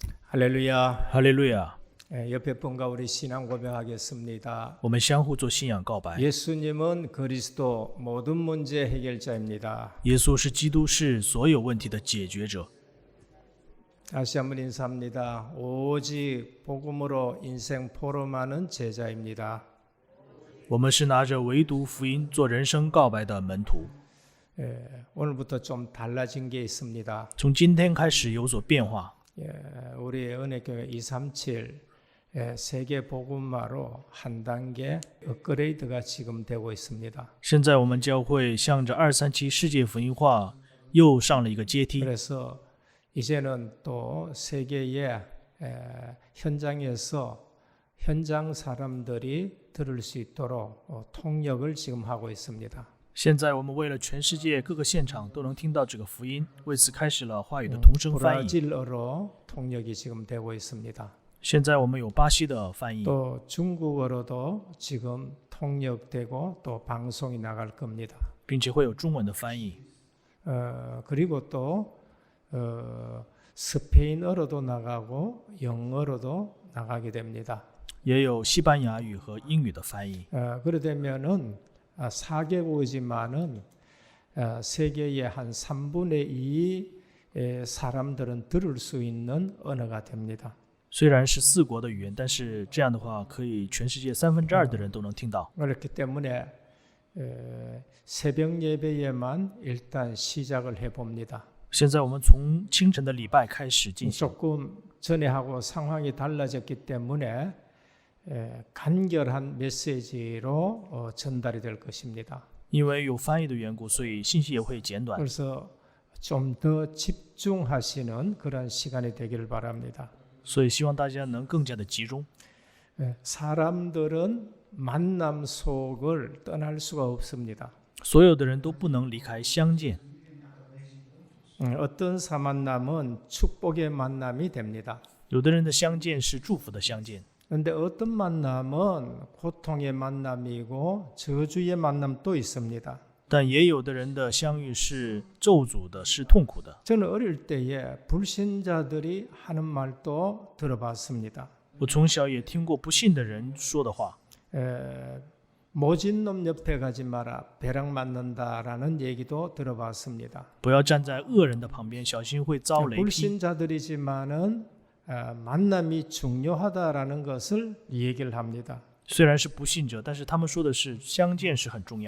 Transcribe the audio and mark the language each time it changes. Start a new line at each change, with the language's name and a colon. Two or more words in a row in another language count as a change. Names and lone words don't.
Korean: 할렐루야.
Chinese: 哈利路亚！
Korean: 옆에 분과 우리 신앙 고백하겠습니다.
Chinese: 我们相互做信仰告白。
Korean: 예수님은 그리스도 모든 문제 해결자입니다.
Chinese: 耶稣是基督，是所有问题的解决者。
Korean: 다시 한번 인사합니다. 오직 복음으로 인생 포럼하는 제자입니다.
Chinese: 我们是拿着唯独福音做人生告白的门徒。
Korean: 오늘부터 좀 달라진 게 있습니다.
Chinese: 从今天开始有所变化。
Korean: 우리 은혜교회 237 세계 복음화로 한 단계 업그레이드가 지금 되고 있습니다.
Chinese: 现在我们教会向着237世界福音化又上了一个阶梯。
Korean: 그래서 이제는 또 세계의 현장에서 현장 사람들이 들을 수 있도록 통역을 지금 하고 있습니다.
Chinese: 现在我们为了全世界各个现场都能听到这个福音，为此开始了话语的同声翻译。
Korean: 브라질어로 통역이 지금 되고 있습니다.
Chinese: 现在我们有巴西的翻译，
Korean: 또 중국어로도 지금 통역되고 또 방송이 나갈 겁니다.
Chinese: 并且会有中文的翻译。
Korean: 그리고 또 스페인어로도 나가고 영어로도 나가게 됩니다.
Chinese: 也有西班牙语和英语的翻译。
Korean: 그러되면은 4개국이지만은 세계의 한 3분의 2 사람들은 들을 수 있는 언어가 됩니다.
Chinese: 虽然是4国的语言，但是这样的话，可以全世界2/3的人都能听到。
Korean: 그렇기 때문에 새벽 예배에만 일단 시작을 해봅니다.
Chinese: 现在我们从清晨的礼拜开始进行，
Korean: 조금 전에 하고 상황이 달라졌기 때문에 간결한 메시지로 전달이 될 것입니다.
Chinese: 因为有翻译的缘故，所以信息也会简短。
Korean: 그래서 좀 더 집중하시는 그런 시간이 되기를 바랍니다.
Chinese: 所以希望大家能更加的集中。
Korean: 사람들은 만남 속을 떠날 수가 없습니다.
Chinese: 所有的人都不能离开相见。
Korean: 어떤 만남은 축복의 만남이 됩니다.
Chinese: 有的人的相见是祝福的相见，
Korean: 그런데 어떤 만남은 고통의 만남이고 저주의 만남도 있습니다.
Chinese: 但也有的人的相遇是咒诅的，是痛苦的。
Korean: 저는 어릴 때에 불신자들이 하는 말도 들어봤습니다.
Chinese: 我从小也听过不信的人说的话，
Korean: 모진 놈 옆에 가지 마라, 배락 맞는다라는 얘기도 들어봤습니다.
Chinese: 不要站在恶人的旁边，小心会遭雷劈。
Korean: 불신자들이지만은 만남이 중요하다라는 것을 얘기를 합니다.
Chinese: 虽然是不信者，但是他们说的是相见是很重要。